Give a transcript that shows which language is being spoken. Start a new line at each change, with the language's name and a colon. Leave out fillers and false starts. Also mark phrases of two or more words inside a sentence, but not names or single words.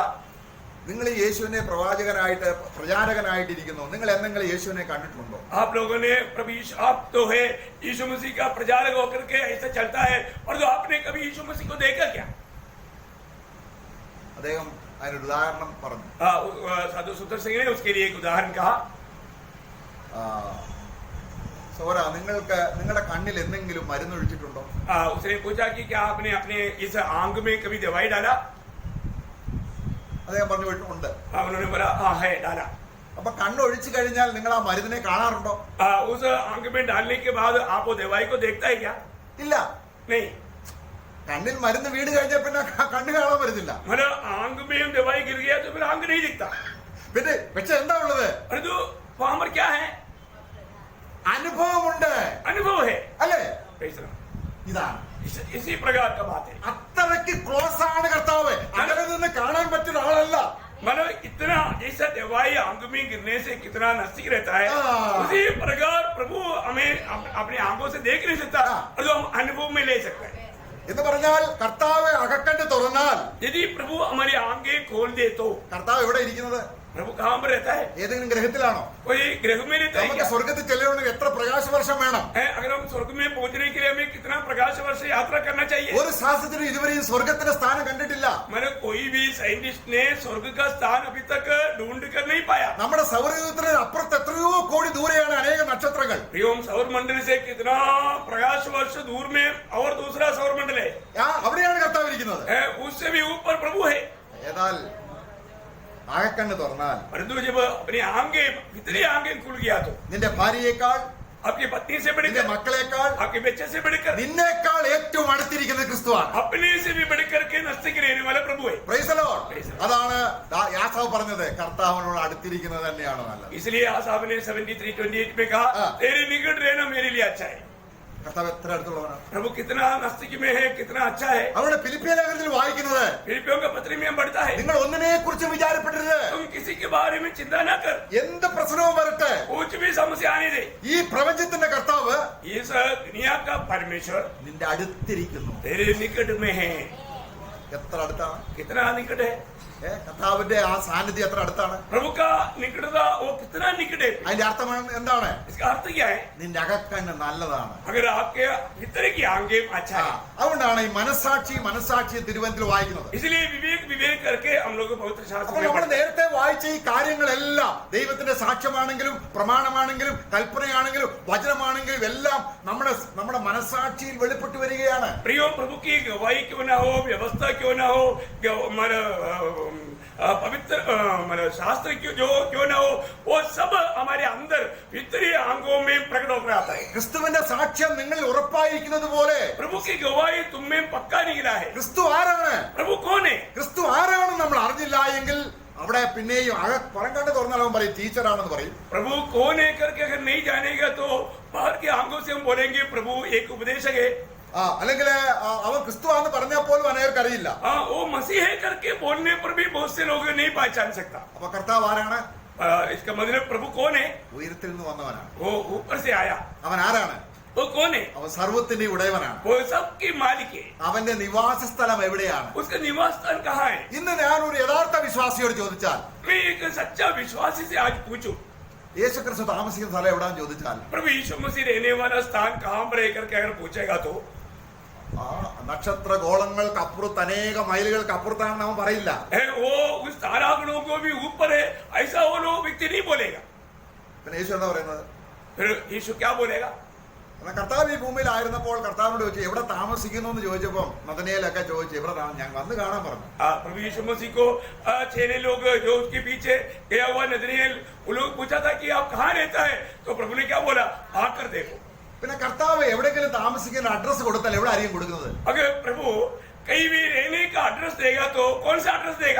Malayalam: നിങ്ങൾ ഈ യേശുവിനെ പ്രവാചകനായിട്ട് പ്രചാരകനായിട്ടിരിക്കുന്നു, നിങ്ങൾ എന്തെങ്കിലും യേശുവിനെ കണ്ടിട്ടുണ്ടോ?
Hindi: आप लोगों ने प्रभु यीशु, आप तो है यीशु मसीह का प्रचारक होकर के ऐसा चलता है, और तो आपने कभी यीशु मसीह को देखा क्या?
Malayalam: അദ്ദേഹം അതിനൊരു ഉദാഹരണം പറഞ്ഞു.
Hindi: साधु सुंदर सिंह ने उसके लिए एक उदाहरण कहा.
Malayalam: സോര, നിങ്ങൾക്ക് നിങ്ങളുടെ കണ്ണിൽ എന്തെങ്കിലും മരുന്നൊഴിച്ചിട്ടുണ്ടോ?
Hindi: उसने पूछा कि क्या आपने अपने इस आंख में कभी दवाई डाला?
Malayalam: അദ്ദേഹം പറഞ്ഞു ഉണ്ട്.
Hindi: उन्होंने बोला हाँ है डाला.
Malayalam: അപ്പൊ കണ്ണൊഴിച്ചു കഴിഞ്ഞാൽ നിങ്ങൾ ആ മരുന്നിനെ കാണാറുണ്ടോ?
Hindi: उस आंख में डालने के बाद आप वो दवाई को देखता है क्या?
Malayalam: ഇല്ല.
Hindi: नहीं.
Malayalam: കണ്ണിൽ മരുന്ന് വീണ് കഴിഞ്ഞാൽ പിന്നെ കണ്ണ് കാണാൻ പറ്റുന്നില്ല.
Hindi: मतलब आंख में दवाई गिर गया तो फिर आंख नहीं दिखता.
Malayalam: പിന്നെ പക്ഷെ എന്താ ഉള്ളത്?
Hindi: परंतु वहां पर क्या है?
Malayalam: അനുഭവമുണ്ട്,
Hindi: अनुभव है.
Malayalam: അല്ലേ?
Hindi: कैसा?
Malayalam: ഇതാണ്
Hindi: इसी प्रकार का बात है.
Malayalam: അത്രയ്ക്ക് ക്ലോസ് ആണ് കർത്താവ്. അകലെ നിന്ന് കാണാൻ പറ്റുന്ന ആളല്ല.
Hindi: मतलब इतना जैसा दवाई आंख में गिरने से कितना नजदीक रहता है, उसी प्रकार प्रभु हमें अपनी आंखों से देख नहीं सकता, और हम अनुभव में ले सकते हैं.
Malayalam: എന്ന് പറഞ്ഞാൽ കർത്താവ് അകക്കണ്ട് തുറന്നാൽ,
Hindi: यदि प्रभु हमारी आंखें खोल दे तो
Malayalam: കർത്താവ് എവിടെ ഇരിക്കുന്നത്?
Hindi: प्रभु कहाँ पर रहता है?
Malayalam: ഏതെങ്കിലും ഗ്രഹത്തിലാണോ?
Hindi: कोई ग्रह में रहता है
Malayalam: നമുക്ക്
Hindi: क्या?
Malayalam: സ്വർഗത്തിൽ ചെല്ലണമെങ്കിൽ എത്ര പ്രകാശ വർഷം വേണം?
Hindi: अगर हम स्वर्ग में पहुंचने के लिए हमें कितना प्रकाश वर्ष यात्रा करना चाहिए?
Malayalam: ഒരു ശാസ്ത്രജ്ഞനും ഇതുവരെയും സ്വർഗത്തിന്റെ സ്ഥാനം കണ്ടിട്ടില്ല.
Hindi: मैंने कोई भी साइंटिस्ट ने स्वर्ग का स्थान अभी तक ढूंढ कर नहीं पाया.
Malayalam: നമ്മുടെ സൗരയൂഥത്തിന് അപ്പുറത്ത് എത്രയോ കോടി ദൂരെയാണ് അനേക നക്ഷത്രങ്ങൾ.
Hindi: एवं सौर मंडल से कितना प्रकाश वर्ष दूर में और दूसरा सौर मंडल है,
Malayalam: അവിടെയാണ് കർത്താവ് ഇരിക്കുന്നത്.
Hindi: उससे भी ऊपर प्रभु है.
Malayalam: എന്നാൽ അകക്കണ്ണ് തുറന്നാൽ,
Hindi: परंतु जब अपनी आंखें, भीतरी आंखें खुल गया तो
Malayalam: നിന്റെ ഭാര്യയേക്കാൾ,
Hindi: आपकी पत्नी से
Malayalam: നിന്റെ
Hindi: बढ़कर,
Malayalam: മക്കളേക്കാൾ,
Hindi: आपके बच्चे से बढ़कर,
Malayalam: നിന്നേക്കാൾ ഏറ്റവും അടുത്തിരിക്കുന്ന ക്രിസ്തുവാണ്.
Hindi: अपने से भी बढ़कर के नजदीक रहने वाला प्रभु है.
English: Praise the Lord.
Malayalam: അതാണ് യാക്കോബ് പറഞ്ഞത്, കർത്താവിനോട് അടുത്തിരിക്കുന്നത് തന്നെയാണ് നല്ലത്.
Hindi: इसलिए आसाफ ने 73:28 में कहा, तेरे निकट रहना मेरे लिए अच्छा है.
Malayalam: കർത്താവ് എത്ര അടുത്തുള്ളവനാണ്?
Hindi: प्रभु कितना नजदीक में है, कितना अच्छा है.
Malayalam: അവിടെ ഫിലിപ്പിയ ലേഖനത്തിൽ വായിക്കുന്നത്,
Hindi: फिलिपियों का पत्र में बढ़ता है,
Malayalam: നിങ്ങൾ ഒന്നിനെ കുറിച്ച് വിചാരപ്പെടരുത്,
Hindi: तुम किसी के बारे में चिंता न कर,
Malayalam: എന്ത് പ്രശ്നവും വരട്ടെ,
Hindi: कुछ भी समस्या आने दे,
Malayalam: ഈ പ്രപഞ്ചത്തിന്റെ കർത്താവ്
Hindi: इस दुनिया का परमेश्वर
Malayalam: നിന്റെ അടുത്തിരിക്കുന്നു.
Hindi: तेरे निकट में है.
Malayalam: എത്ര അടുത്താണ്?
Hindi: कितना निकट है?
Malayalam: കർത്താവിന്റെ ആ സാന്നിധ്യം എത്ര അടുത്താണ്?
Hindi: प्रभु का निकटता वो कितना निकट है?
Malayalam: അതിന്റെ അർത്ഥം എന്താണ്?
Hindi: इसका अर्थ क्या है?
Malayalam: നിന്റെ അകക്കണ്ണ് നല്ലതാണ്.
Hindi: अगर आपके भीतर की आंखें अच्छा है,
Malayalam: അതുകൊണ്ടാണ് ഈ മനസാക്ഷി തിരുവനന്തപുരത്തിൽ വായിക്കുന്നത്.
Hindi: इसलिए विवेक करके हम लोग पवित्र शास्त्र
Malayalam: അപ്പോൾ
Hindi: में
Malayalam: നമ്മൾ
Hindi: पढ़ते हैं।
Malayalam: നേരത്തെ വായിച്ച ഈ കാര്യങ്ങളെല്ലാം ദൈവത്തിന്റെ സാക്ഷ്യമാണെങ്കിലും പ്രമാണമാണെങ്കിലും കൽപ്പനയാണെങ്കിലും വചനമാണെങ്കിലും എല്ലാം നമ്മുടെ മനസാക്ഷിയിൽ വെളിപ്പെട്ടു വരികയാണ്.
Hindi: प्रियो, प्रभु की गवाही क्यों ना हो, व्यवस्था क्यों ना हो, हमारा पवित्र हमारा शास्त्र क्यों ना हो, वो सब हमारे अंदर भीतरी आंखों में प्रकट होकर आता है.
Malayalam: ക്രിസ്തുവിന്റെ സാക്ഷ്യം നിങ്ങൾ ഉറപ്പായിരിക്കുന്നത് പോലെ
Hindi: प्रभु की गवाही तुम में पक्का निकला है.
Malayalam: ക്രിസ്തു ആരാണ്?
Hindi: प्रभु कौन है?
Malayalam: ക്രിസ്തു ആരാണെന്ന് നമ്മൾ അറിഞ്ഞില്ല എങ്കിൽ അവിടെ പിന്നെയും പുറം കണ്ട് തുറന്നാൽ അവൻ പറയും ടീച്ചറാണെന്ന് പറയും.
Hindi: प्रभु कौन है करके अगर नहीं जानेगा तो बाहर की आंखों से हम बोलेंगे प्रभु एक उपदेशक है.
Malayalam: അല്ലെങ്കിൽ അവൻ ക്രിസ്തുവാന്ന് പറഞ്ഞാൽ പോലും അനേകർക്ക് അറിയില്ല.
Hindi: वो मसीह है करके बोलने पर भी बहुत से लोग नहीं पहचान सकता.
Malayalam: അപ്പൊ കർത്താവ് ആരാണ്?
Hindi: इसका मतलब प्रभु कौन है?
Malayalam: ഉയരത്തിൽ നിന്ന് വന്നവനാണ്.
Hindi: वो ऊपर से आया.
Malayalam: അവൻ ആരാണ്?
Hindi: वो कौन है?
Malayalam: അവൻ സർവ്വത്തിന്റെ ഉടയവനാണ്.
Hindi: वो सबकी मालिक है.
Malayalam: അവന്റെ നിവാസ സ്ഥലം എവിടെയാണ്?
Hindi: उसका निवास स्थान कहाँ है?
Malayalam: ഇന്ന് ഞാൻ ഒരു യഥാർത്ഥ വിശ്വാസിയോട് ചോദിച്ചാൽ,
Hindi: मैं एक सच्चा विश्वासी से आज पूछूं,
Malayalam: യേശു ക്രിസ്തു താമസിക്കുന്ന സ്ഥലം എവിടാന്ന് ചോദിച്ചാൽ,
Hindi: प्रभु यीशु मसीह रहने वाला स्थान कहाँ पर है करके अगर पूछेगा तो
Malayalam: നക്ഷത്ര ഗോളങ്ങൾക്ക് അപ്പുറത്ത് അനേക മൈലുകൾക്ക് അപ്പുറത്താണെന്ന് അവൻ പറയില്ല.
Hindi: वो उस तारागणों को भी ऊपर है ऐसा वो लोग व्यक्ति नहीं बोलेगा.
Malayalam: പിന്നെ യേശു എന്താ പറയുന്നത്?
Hindi: फिर यीशु क्या बोलेगा?
Malayalam: എന്നാൽ കർത്താവ് ഈ ഭൂമിയിലായിരുന്നപ്പോൾ കർത്താവിനോട് ചോദിച്ചു എവിടെ താമസിക്കുന്നു എന്ന് ചോദിച്ചപ്പോൾ നദനയിലൊക്കെ ചോദിച്ചു എവിടെ ഞാൻ വന്ന് കാണാൻ പറഞ്ഞു.
Hindi: प्रभु यीशु मसीह को छेने लोग जो उसके पीछे गया हुआ नजरियल वो लोग पूछा था कि आप कहाँ रहता है, तो प्रभु ने क्या बोला? आकर देखो.
Malayalam: പിന്നെ കർത്താവ് എവിടെയെങ്കിലും താമസിക്കുന്ന അഡ്രസ് കൊടുത്താൽ എവിടെ ആയിരിക്കും കൊടുക്കുന്നത്?
Hindi: अगर प्रभु कहीं भी रहने का एड्रेस देगा तो कौन सा एड्रेस देगा?